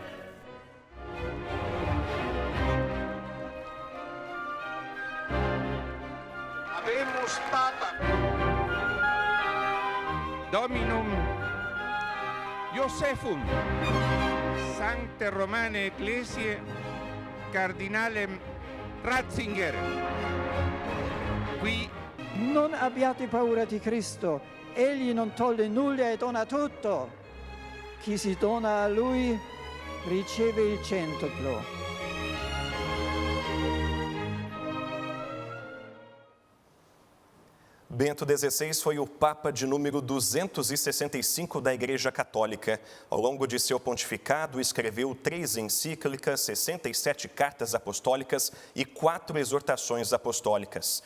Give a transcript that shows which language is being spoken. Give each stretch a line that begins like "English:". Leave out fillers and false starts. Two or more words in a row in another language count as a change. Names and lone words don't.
Latin: Habemus Papa Dominum Josephum Sancte Romane Ecclesiae Cardinalem Ratzinger.
Italian: Qui non abbiate paura di Cristo, egli non toglie nulla e dona tutto. Chi si dona a lui riceve il centuplo.
Portuguese: Bento XVI foi o Papa de número 265 da Igreja Católica. Ao longo de seu pontificado, escreveu 3 encíclicas, 67 cartas apostólicas e 4 exortações apostólicas.